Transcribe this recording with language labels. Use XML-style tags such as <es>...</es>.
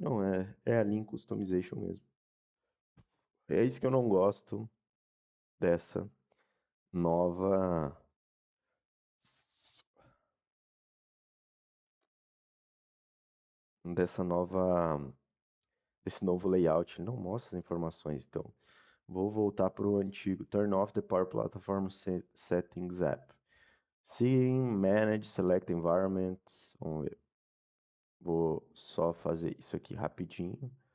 <pt>Não, é a Link Customization mesmo. É isso que eu não gosto dessa nova. Dessa nova. Desse novo layout. Ele não mostra as informações. Então, vou voltar para o antigo.</pt> <en>Turn off the Power Platform Settings App. Sim, Manage, Select Environments.</en> <pt>Vamos ver. Vou só fazer isso aqui rapidinho.</pt>